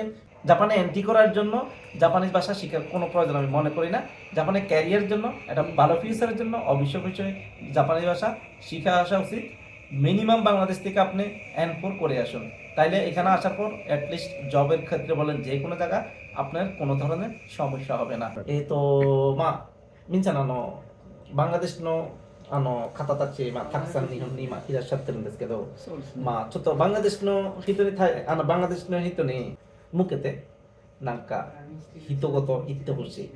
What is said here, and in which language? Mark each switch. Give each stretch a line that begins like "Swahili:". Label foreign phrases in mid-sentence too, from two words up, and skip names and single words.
Bangla: জাপানে এন্ট্রি করার জন্য জাপানিজ ভাষা শেখার কোনো প্রয়োজন আমি মনে করি না। জাপানে ক্যারিয়ার জন্য, একটা ভালো ফিউচারের জন্য অবশ্যই জাপানিজ ভাষা শিখা আসা উচিত। মিনিমাম বাংলাদেশ থেকে আপনি N4 করে আসুন, তাইলে এখানে আসার পর
English: at least
Bangla: জবের ক্ষেত্রে বলেন যে কোনো জায়গা আপনার কোনো ধরনের সমস্যা হবে না।
Japanese: みんなバングラデシュの方たち、たくさん日本に今いらっしゃってるんですけど、ちょっとバングラデシュの人にバングラデシュの人に向けてなんか一言言ってほしい。